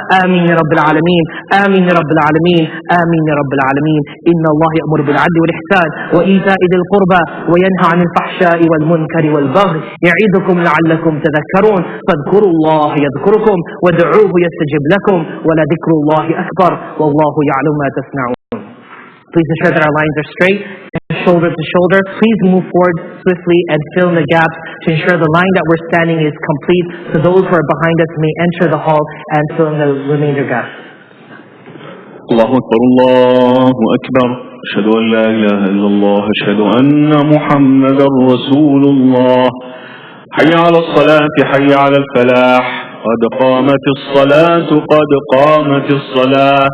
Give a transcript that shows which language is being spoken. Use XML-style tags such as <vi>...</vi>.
<ar>آمين يا رب العالمين. آمين يا رب العالمين. آمين يا رب العالمين. إن الله يأمر بالعدل والإحسان وإيتاء ذي القربى وينهى عن الفحشاء والمنكر والبغي يعظكم لعلكم تذكرون. فاذكروا الله يذكركم وادعوه يستجب لكم ولذكر الله أكبر والله يعلم ما تصنعون.</ar> <en>Please ensure that our lines are straight, shoulder to shoulder. Please move forward swiftly and fill in the gaps to ensure the line that we're standing is complete, so those who are behind us may enter the hall and fill in the remainder gaps.</en> <ar>الله أكبر الله أكبر أشهد أن لا إله إلا الله أشهد أن محمدا رسول الله حي على الصلاة حي على الفلاح قد قامت الصلاة قد قامت الصلاة</ar>